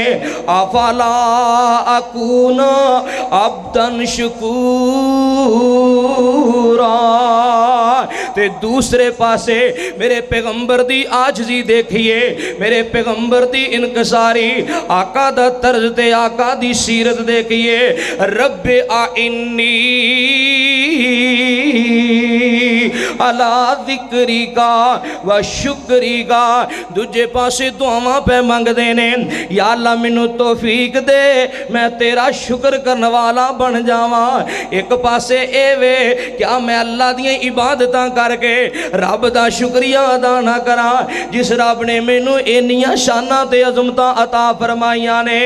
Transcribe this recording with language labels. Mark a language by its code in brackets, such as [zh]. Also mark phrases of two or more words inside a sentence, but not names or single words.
[ar] أفلا أكون عبدا شكورا. [pa] ਤੇ ਦੂਸਰੇ ਪਾਸੇ ਮੇਰੇ ਪੈਗ਼ੰਬਰ ਦੀ ਆਜਜ਼ੀ ਦੇਖੀਏ, ਮੇਰੇ ਪੈਗ਼ੰਬਰ ਦੀ ਇਨਕਸਾਰੀ, ਆਕਾ ਦਾ ਤਰਜ਼ ਤੇ ਆਕਾ ਦੀ ਸੀਰਤ ਦੇਖੀਏ। [ar] ربي أعني على ذكرك وشكرك. [pa] ਦੂਜੇ ਪਾਸੇ ਦੁਆਵਾਂ ਪੇ ਮੰਗਦੇ ਨੇ, ਯਾ ਅੱਲਾਹ ਮੈਨੂ ਤੌਫ਼ੀਕ ਦੇ ਮੈਂ ਤੇਰਾ ਸ਼ੁਕਰ ਕਰਨੇ ਵਾਲਾ ਬਣ ਜਾਵਾ। ਇਕ ਪਾਸੇ ਏ ਵੇ ਕਿਆ ਮੈਂ ਅੱਲਾਹ ਦੀ ਇਬਾਦਤਾਂ ਕਰਕੇ ਰੱਬ ਦਾ ਸ਼ੁਕਰੀਆ ਅਦਾ ਨਾ ਕਰਾ, ਜਿਸ ਰੱਬ ਨੇ ਮੈਨੂ ਇੰਨੀਆਂ ਸ਼ਾਨਾਂ ਤੇ ਅਜ਼ਮਤਾਂ ਅਤਾ ਫ਼ਰਮਾਈਆਂ ਨੇ।